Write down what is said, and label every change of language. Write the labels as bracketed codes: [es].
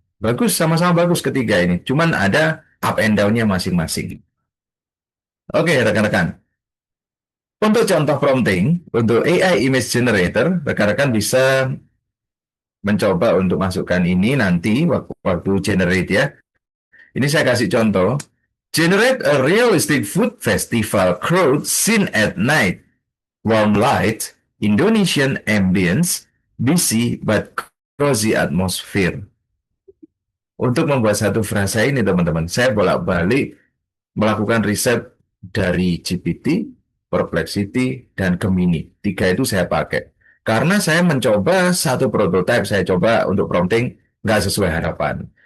[id] Bagus, sama-sama bagus ketiga ini. Cuman ada up and down-nya masing-masing. Oke, rekan-rekan. Untuk contoh prompting, untuk AI Image Generator, rekan-rekan bisa mencoba untuk masukkan ini nanti waktu generate ya. Ini saya kasih contoh. [en] Generate a realistic food festival crowd scene at night. Warm light, Indonesian ambience, busy but cozy atmosphere. [id] Untuk membuat satu frasa ini teman-teman, saya bolak-balik melakukan riset dari GPT, Perplexity, dan Gemini. Tiga itu saya pakai. Karena saya mencoba satu prototype, saya coba untuk prompting, nggak sesuai harapan.